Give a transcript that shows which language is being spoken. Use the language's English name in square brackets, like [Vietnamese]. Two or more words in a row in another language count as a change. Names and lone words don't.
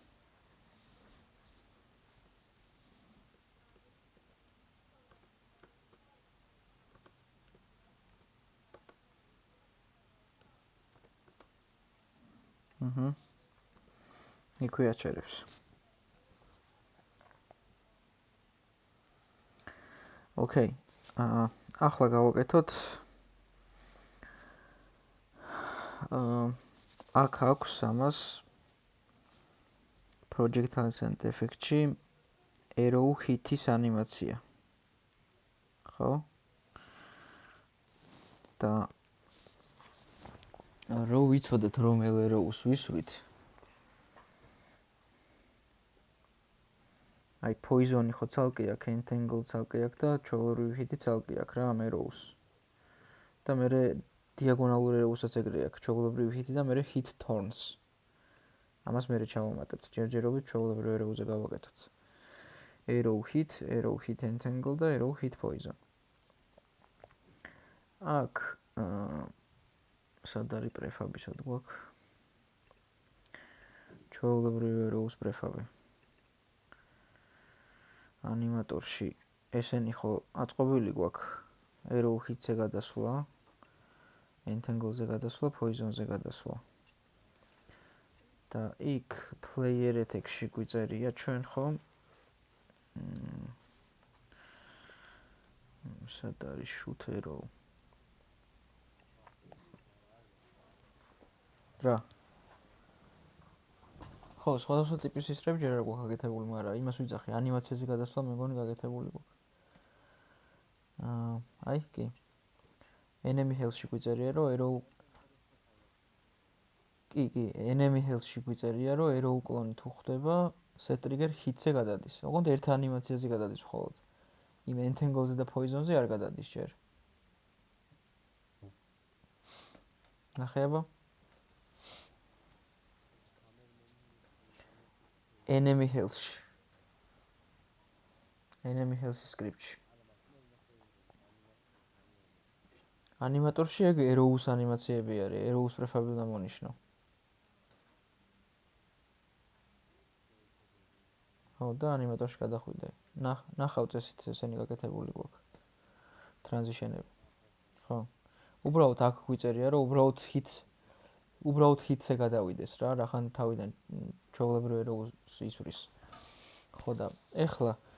[Georgian] იქვე აჩერებს. ოკეი. ახლა გავაკეთოთ აქ აქვს ამას [English] projectiles and effect-ში arrow hit-ის [Georgian] ანიმაცია. ხო? და რო ვიცოდეთ რომ arrow-ს ვისვრით. აი poison-ი ხო ცალკე აქვს, entangle ცალკე აქვს და ჩვეულებრივი hit-ი ცალკე აქვს რა ამ arrow-ს. და მე [English] diagonal arrow-საც [Georgian] ეგრე აქვს, ჩვეულებრივი hit-ი და მე [English] hit turns. [Georgian] ამას მე ჩავამატებთ ჯერჯერობით ჩვეულებრივ arrow-ზე გავაკეთოთ. [English] arrow hit entangle [Georgian] და [English] arrow hit poison. [Georgian] აქ სად არის prefab-ი, სად გვაქვს? ჩვეულებრივ arrow-ს prefab-ი. ანიმატორში ესენი ხო აწყობილი გვაქვს. [English] arrow hit-ზე [Georgian] გადასვლა, entangle-ზე გადასვლა, poison-ზე გადასვლა. და იქ [English] player attack-ში [Georgian] გვიწერია ჩვენ ხომ სად არის [English] shoot arrow [Georgian] რა ხო სხვადასხვა ტიპის ისრები ჯერ არ გვაქვს გაკეთებული მაგრამ იმას ვიძახი ანიმაციაზე გადასვლა მეგონი გაკეთებული გვაქვს აი კი [English] enemy health-ში [Georgian] გვიწერია რომ arrow კი [English] enemy health-ში [Georgian] გვიწერია რომ arrow კლონი თუ ხდება [English] set trigger hit-ზე [Georgian] გადადის ოღონდ ერთ ანიმაციაზე გადადის მხოლოდ იმ entangle-ზე და poison-ზე არ გადადის ჯერ ნახეაბა [English] enemy health-ში enemy health script-ში [Georgian] ანიმატორში ეგ arrows ანიმაციები არის [English] arrows prefab [Georgian] უნდა მონიშნო ხო და ანიმატორში გადახვიდე ნახავ წესით ესენი გაკეთებული გვაქვს ტრანზიშენები ხო უბრალოდ აქ გვიწერია რომ უბრალოდ hit-ზე გადავიდეს რა რახან თავიდან ჩვეულებრივ arrows ისვრის ხო და ეხლა